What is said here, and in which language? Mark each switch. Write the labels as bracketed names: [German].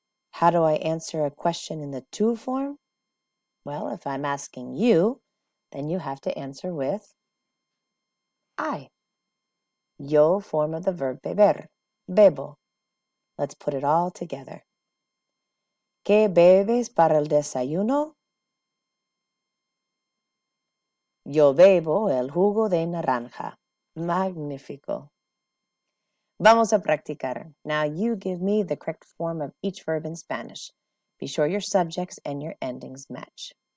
[English] How do I answer a question in the tú form? Well, if I'm asking you, then you have to answer with I. Yo, form of the verb beber. Bebo. Let's put it all together. [Spanish] ¿Qué bebes para el desayuno? Yo bebo el jugo de naranja. Magnífico. Vamos a practicar. [English] Now you give me the correct form of each verb in Spanish. Be sure your subjects and your endings match.